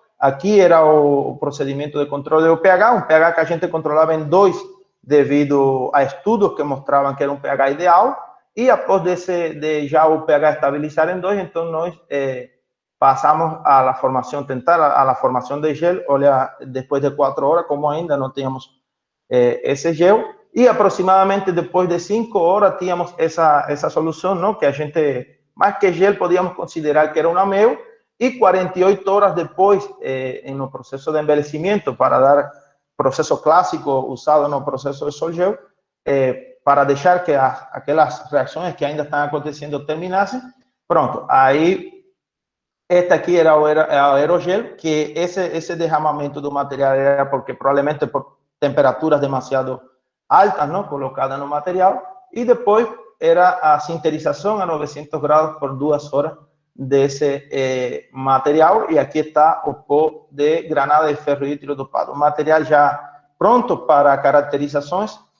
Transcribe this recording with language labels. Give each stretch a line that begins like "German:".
Portuguese: Aqui era o procedimento de controle do pH, um pH que a gente controlava em 2 devido a estudos que mostravam que era um pH ideal, e após de já o pH estabilizar em 2, então nós passamos a la formação, tentar a la formação de gel, olha, depois de 4 horas, como ainda não tínhamos esse gel, e aproximadamente depois de 5 horas tínhamos essa solução, não? Que a gente, mais que gel, podíamos considerar que era uma mel,
Spanish: y 48 horas después, en el proceso de envejecimiento, para dar proceso clásico usado en el proceso de Sol-Gel, para dejar
Portuguese: que aquelas reações que ainda estão acontecendo terminassem. Pronto, aí esta aqui era o aerogel, que esse derramamento do material era porque provavelmente por temperaturas demasiado altas, não, colocadas no material, e depois era a sinterização a 900 graus por 2 horas desse material, e aqui está o pó de granada de ferro hídrido dopado, o material já pronto para caracterizações.